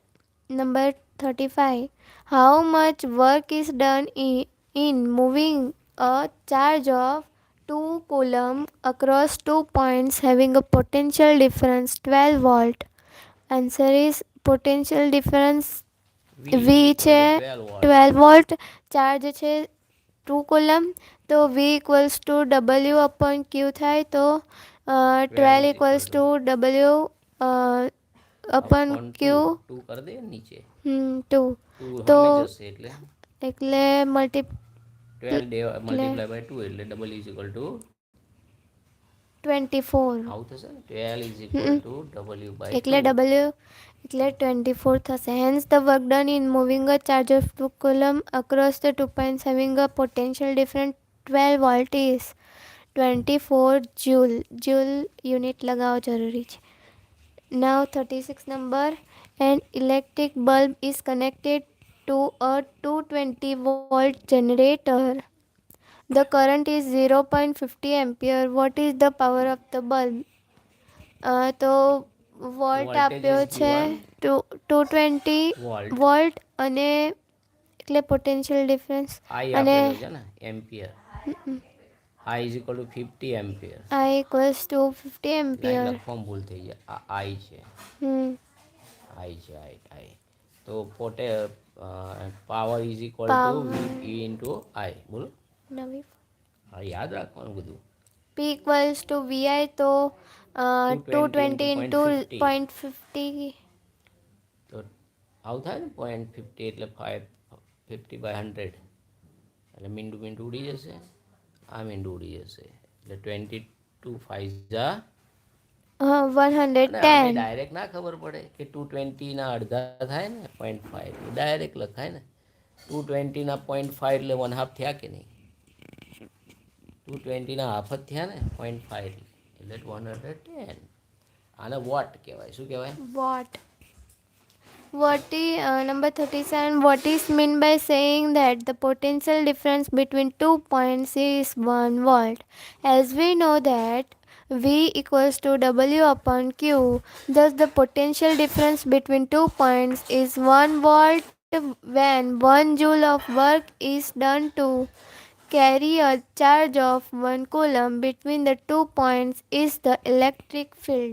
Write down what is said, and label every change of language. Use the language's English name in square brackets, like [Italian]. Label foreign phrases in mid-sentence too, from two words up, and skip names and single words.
[English] Number 35. How much work is done in moving a charge of 2 coulomb across 2 points having a potential difference 12 volt? Answer is potential difference V V is equal [Gujarati] છે [English] to 12 volt. 12 વોલ્ટ, ચાર્જ છે 2 કુલમ, તો V equals to W upon Q થાય, તો 12 equals to W upon Q [Gujarati] 2 કરી દે નીચે. 2, 2 તો સામે જશે એટલે એટલે [English] 12 multiply by 2 એટલે double is equal to 24. [Gujarati] આવું થશે ને. 12 [English] is equal to W by [Gujarati] એટલે W એટલે 24 થશે. [English] hence the work done in moving a charge of 2 coulomb across the 2 points having a potential difference 12 volt is 24 joule. [Gujarati] Joule યુનિટ લગાવવો જરૂરી છે. [English] Now 36 number. An electric bulb is connected to a 220 volt generator. The current is 0.50 ampere. What is the power of the bulb? [Gujarati] તો વોલ્ટ આપ્યો છે 220 વોલ્ટ અને એટલે [English] potential difference [Gujarati] I અને આપેલો છે ને એમ્પિયર. [English] I is equal to 50 ampere. I equals to 50 ampere. [Gujarati] લખવામાં ભૂલ થઈ જાય. આ I છે. I છે I. તો [English] power is equal to V into I. [Gujarati] બોલો. નવી હા, યાદ રાખવાનું બધું. [English] P equals to VI, તો 220 into 0.50. [Gujarati] તો આવું થાય ને 0.50 એટલે 50 બાય 100 એટલે મીંડું ઉડી જશે, આ મીંડું ઉડી જશે એટલે 22 5 જા 110. ડાયરેક્ટ ના ખબર પડે કે 220 ના અડધા થાય ને 0.5 ડાયરેક્ટ લખાય ને. 220 ના 0.5 એટલે 1/2 થયા કે નહીં. 220 ના હાફ જ થયા ને 0.5 એટલે 110. આને વોટ કહેવાય. શું કહેવાય? [English] What? Number 37. What is meant by saying that the potential difference between 2 points is 1 volt? As we know that V equals to W upon Q, thus the potential difference between 2 points is 1 volt when 1 joule of work is done to carry a charge of 1 coulomb between the 2 points is the electric field.